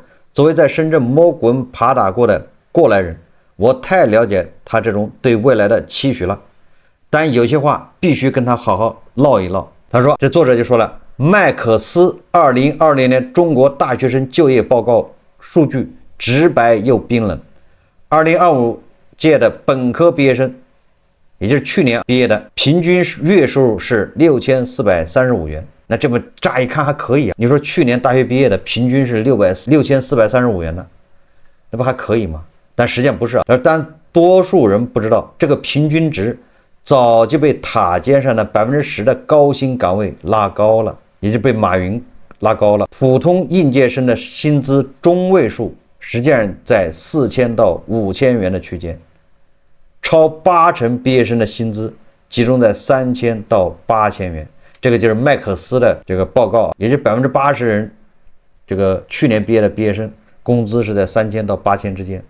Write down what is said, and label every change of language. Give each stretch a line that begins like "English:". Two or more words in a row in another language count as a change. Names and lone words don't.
Chinese: 作為在深圳摸滾爬打過的過來人，我太了解他這種對未來的期許了，但有些話必須跟他好好嘮一嘮。他說，這作者就說了，麥可斯2020年中國大學生就業報告數據直白又冰冷。2025屆的本科畢業生，也就是去年畢業的，平均月收入是6435元。那這麼乍一看還可以啊，你說去年大學畢業的平均是6435元呢，那不還可以嗎？但實際上不是啊，但多數人不知道，這個平均值早就被塔尖上的10%的高薪崗位拉高了，也就被馬雲拉高了。普通应届生的薪資中位數實際上在4000到5000元的區間，超80%畢業生的薪資集中在3000到8000元。這個就是麥可斯的這個報告，也就80%人這個去年畢業的畢業生工資是在3000到8000之間。